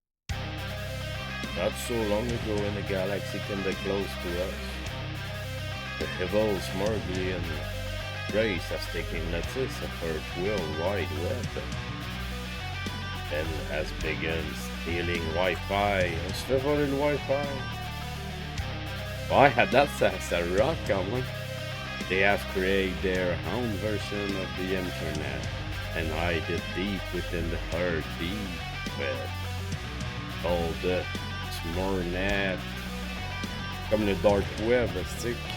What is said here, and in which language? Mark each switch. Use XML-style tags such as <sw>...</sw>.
<en>Not so long ago in a galaxy kinda close to us, the evil Smurglian race has taken notice of our worldwide web and has begun stealing Wi-Fi.</en> <fr>On se fait voler le Wi-Fi. Ouais, à date, ça rock quand même.</fr> <en>They have created their own version of the internet and hide it deep within the hard deep web. All the Smurnet.</en> <fr>Comme le dark web, stick.</fr>